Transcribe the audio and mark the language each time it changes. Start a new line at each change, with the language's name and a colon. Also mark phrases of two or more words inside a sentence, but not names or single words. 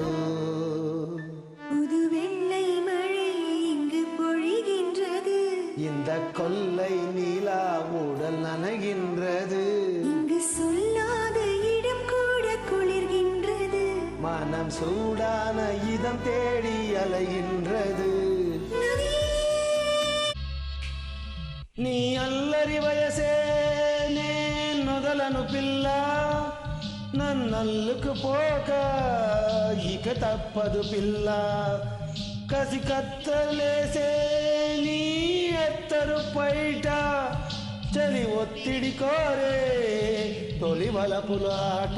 Tamil: புது வெள்ளை மழை இங்கு பொழிகின்றது இந்த கொல்லை நிலா உடல் நனைகின்றது இங்கு சொல்லாத இடம் கூட குளிர்கின்றது மனம் சூடான இதம் தேடி அலைகின்றது
Telugu: నీ అల్లరి వయసే నేనొదలను పిల్ల నన్నల్లుకు పోక ఇక తప్పదు పిల్ల కసి కత్తలేసే నీ ఎత్తరు పైట చలి ఒత్తిడి కోరే తొలి వలపులాట